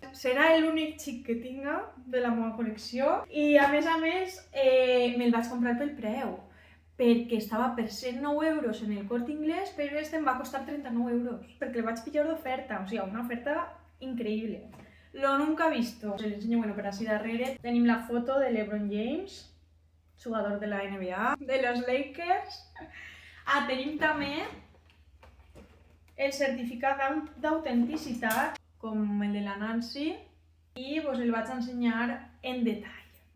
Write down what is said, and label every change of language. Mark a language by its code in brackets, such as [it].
[ca] Serà l'únic xic que tinga de la meva col·lecció i a més me'l vaig comprar pel preu, perquè estava per 109 euros en el Corte Inglés, però este em va costar 39 euros, perquè el vaig pillar d'oferta, o sigui, una oferta increïble. [es] Lo nunca visto. Os enseño, bueno, pero así [ca] darrere tenim la foto de LeBron James, jugador de la NBA, [es] de los Lakers. [ca] Tenim també el certificat d'autenticitat, com el de la Nancy, i vos el vaig ensenyar en detall.